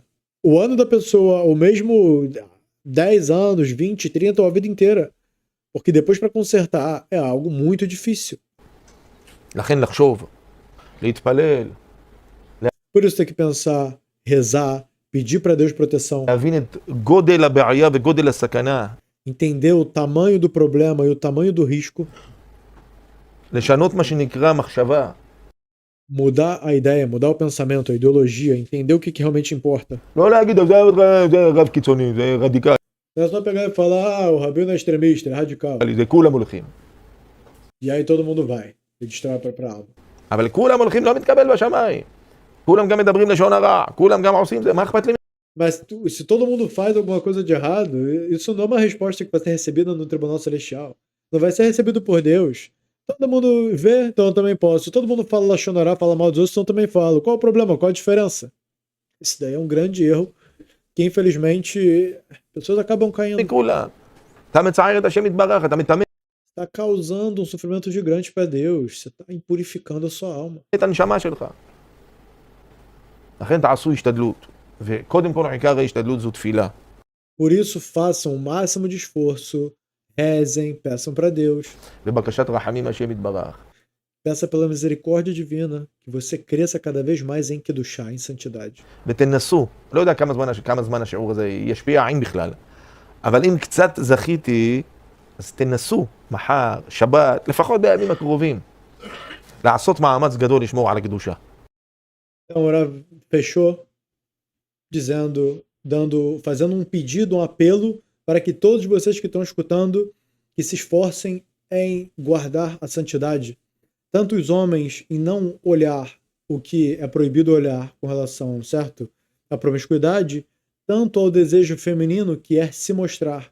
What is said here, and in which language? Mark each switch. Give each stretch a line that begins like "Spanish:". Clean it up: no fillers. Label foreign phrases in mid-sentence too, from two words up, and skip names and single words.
Portuguese: O ano da pessoa, ou mesmo 10 anos, 20, 30, ou a vida inteira. Porque depois para consertar é algo muito difícil.
Hebrew: לכן לחשוב, להתפלל,
Portuguese: Por isso tem que pensar, rezar, pedir para Deus proteção,
Hebrew: להבין את גודל הבעיה וגודל הסכנה,
Portuguese: entender o tamanho do problema e o tamanho do risco,
Hebrew: לשנות מה שנקרא מחשבה,
Portuguese: mudar a ideia, mudar o pensamento, a ideologia, entender o que realmente importa.
Hebrew: לא להגיד, זה רב קיצוני, זה רדיקלי,
Portuguese: Não é só pegar e falar, o rabino é extremista, é radical.
Hebrew: זה כולם הולכים.
Portuguese: E aí todo mundo vai, e distrai para algo.
Hebrew: אבל כולם הולכים לא מתקבל בשמיים. כולם גם מדברים לשון הרע, כולם גם עושים זה, מה אכפת לי?
Portuguese: Mas se todo mundo faz alguma coisa de errado, isso não é uma resposta que vai ser recebida no tribunal celestial. Não vai ser recebido por Deus. Todo mundo vê, então eu também posso. Se todo mundo fala lachonará, fala mal dos outros, então eu também falo. Qual o problema? Qual a diferença? Isso daí é um grande erro que, infelizmente, pessoas acabam caindo.
Hebrew: כולם. אתה מצער את השם יתברך, אתה מטמא
Portuguese: Está causando um sofrimento gigante para Deus. Você está impurificando a sua alma.
Hebrew: את הנשמה שלך. לכן תעשו השתדלות. וקודם כל עיקר ההשתדלות זו תפילה.
Portuguese: Por isso, façam o máximo de esforço, rezem, peçam para Deus.
Hebrew: בבקשת רחמים השם יתברך.
Portuguese: Peça pela misericórdia divina que você cresça cada vez mais em Kedushá, em santidade.
Hebrew: ותנסו, לא יודע כמה זמן השיעור הזה ישפיע, אם בכלל. אבל אם קצת זכיתי, אז תנסו, מחר, שבת, לפחות בימים הקרובים, לעשות מאמץ גדול לשמור על הקדושה.
Portuguese: Então, o Rav fechou fazendo um pedido, um apelo para que todos vocês que estão escutando que se esforcem em guardar a santidade. Tanto os homens em não olhar o que é proibido olhar com relação, certo, à promiscuidade, tanto ao desejo feminino que é se mostrar.